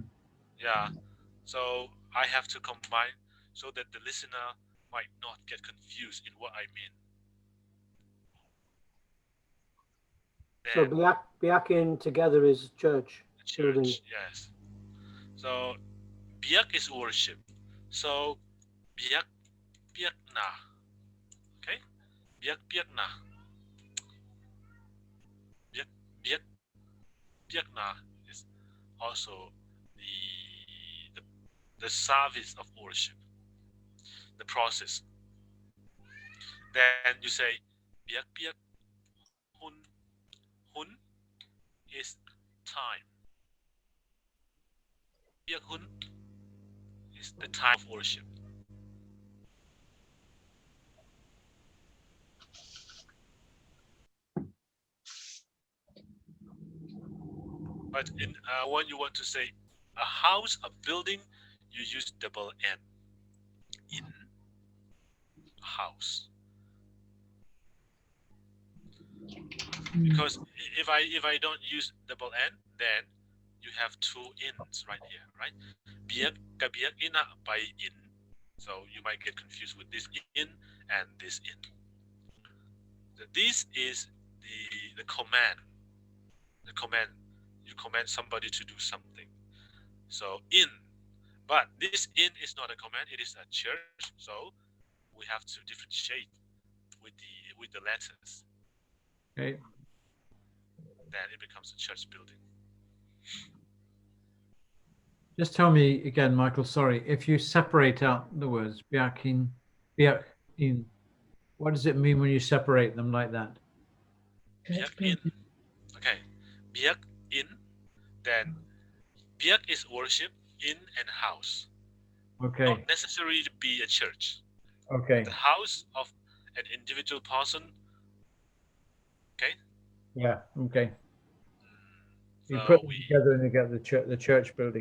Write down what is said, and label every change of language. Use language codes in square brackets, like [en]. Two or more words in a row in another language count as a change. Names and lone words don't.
[en] Yeah, so I have to combine so that the listener might not get confused in what I mean. So Then biakin together is church building. church, yes. So biak is worship. [ctd] So biak biak na, okay? Biak biak na, biak biak biak na [en] is also the the service of worship, the process. Then you say [ctd] biak biak hun hun [en] is time. [ctd] Biak hun [en] is the time of worship. But in when you want to say a house, a building, you use double N. In house. Because if I don't use double N, then you have two ins right here, right? [ctd] Biak kabiak ina by in. [en] So you might get confused with this in and this in. This is the command. The command. You command somebody to do something. So in. But this in is not a command, it is a church. So we have to differentiate with the letters. Okay. Then it becomes a church building. Just tell me again, Michael, sorry, if you separate out the words [ctd] biakin, biakin, [en] what does it mean when you separate them like that? [ctd] Biak in. Okay. Biak in. [en] Then biak is worship, in and house. Okay. Not necessarily to be a church. Okay. The house of an individual person. Okay. Yeah. Okay. You So put them together and you get the church building.